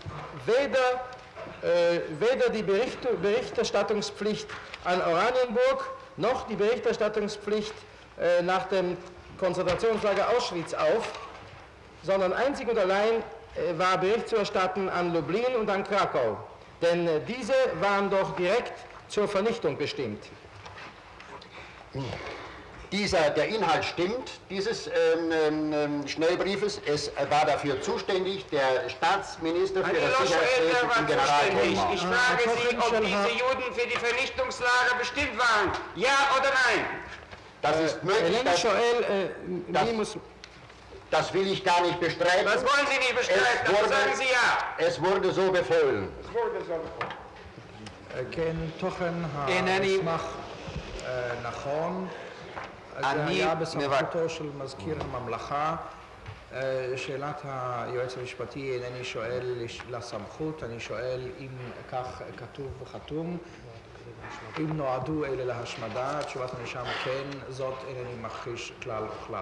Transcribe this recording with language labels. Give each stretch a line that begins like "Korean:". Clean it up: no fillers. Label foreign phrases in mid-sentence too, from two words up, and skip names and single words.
German: weder die Berichterstattungspflicht an Oranienburg noch die Berichterstattungspflicht nach dem Konzentrationslager Auschwitz auf, sondern einzig und allein war Bericht zu erstatten an Lublin und an Krakau, denn diese waren doch direkt zur Vernichtung bestimmt. Der Inhalt stimmt, dieses Schnellbriefes. Es war dafür zuständig der Staatsminister für
Hebrew: אני
German: das
Hebrew: לא שואל
German: Sicherheitswesen wer im war zuständig. Generalgouvernement. Ich frage Sie, ob diese Juden für die Vernichtungslager bestimmt waren. Ja oder nein? Das ist möglich,
Hebrew: אינני שואל מי
German: das will ich gar nicht bestreiten. Das wollen Sie nicht bestreiten, aber sagen Sie ja. Es wurde so befohlen. Es wurde so.
Hebrew: כן, תוכן אינני- המסמך נכון. זה אני היה בסמכותו של מזכיר הממלכה. שאלת היועץ המשפטי, אינני שואל לסמכות, אני שואל אם כך כתוב וחתום, אם נועדו אלה להשמדה, תשובת הנאשם כן, זאת אינני מכחיש כלל וכלל.